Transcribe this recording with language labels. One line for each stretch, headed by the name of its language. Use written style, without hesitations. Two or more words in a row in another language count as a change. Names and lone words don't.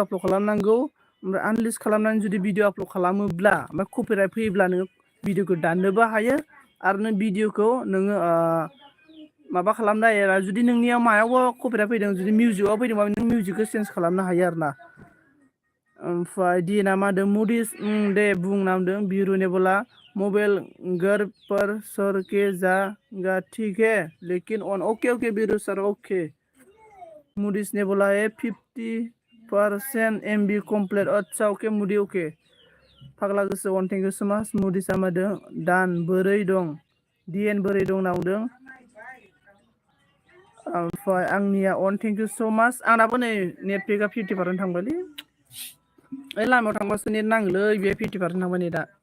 Bodo: आपल'ड खालामनांगौ ओमफ्राय आनलिस्ट खालामनानै जुदि भिडिअ आपल'ड खालामोब्ला ओमफ्राय कपिराइट फैयोब्ला नोङो भिडिअखौ दाननोबो हायो आरो नों भिडिअखौ नोङो माबा खालामनो हायो आरो जुदि नोंनियाव मायावबो कपिराइट फैदों जुदि मिउजिकआव फैदोंबा नों मिउजिकखौ चेन्ज खालामनो हायो आरो ना ओमफ्राय दिना मा होनदों मुडिस दे बुं नामदों
Hindi: बिरु ने बोला मबाइल घर पर सर के जाएगा ठीक है लेकिन ऑन ओके ओके बिरु सर ओके मुडिस ने बोला है 50% MB कमप्लीट अच्छा ओके मुडी ओके
Bodo: फाग्ला गोसो अन
English: Thank you so much
Bodo: मुडिसा मा होनदों दान बोरै दं डिएन बोरै दं नावदों ओमफ्राय आंनिया अन
English: Thank you so much
Bodo: आंनाबो नै नेट पेकआ 50% थांबायलै ओइ लामायाव थांबासो नेट नाङोलै बे 50% थांबाय नेटआ